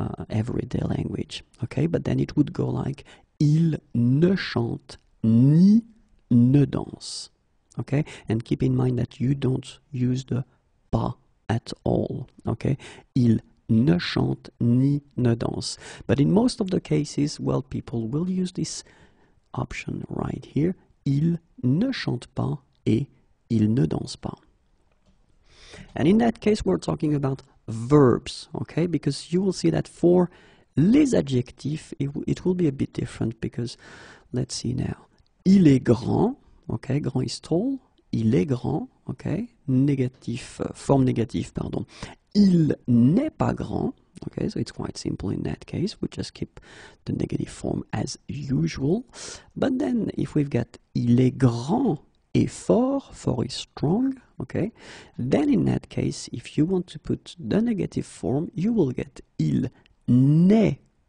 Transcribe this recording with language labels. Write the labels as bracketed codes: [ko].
[en] everyday language, okay, but then it would go like [fr] il ne chante ni ne danse, [en] okay, and keep in mind that you don't use the pas at all, okay, il ne chante ni ne danse. But in most of the cases, well, people will use this option right here. [fr] Il ne chante pas et il ne danse pas. [en] And in that case, we're talking about verbs, okay? Because you will see that for [fr] les adjectifs, [en] it will be a bit different because, let's see now. [fr] Il est grand, okay? [en] Grand is tall. [fr] Il est grand, okay? Négatif, forme négative, pardon. Il n'est pas grand, [en] okay, so it's quite simple in that case. We just keep the negative form as usual. But then if we've got [fr] il est grand et fort, [en] fort is strong, okay, then in that case, if you want to put the negative form, you will get [fr] il n'est,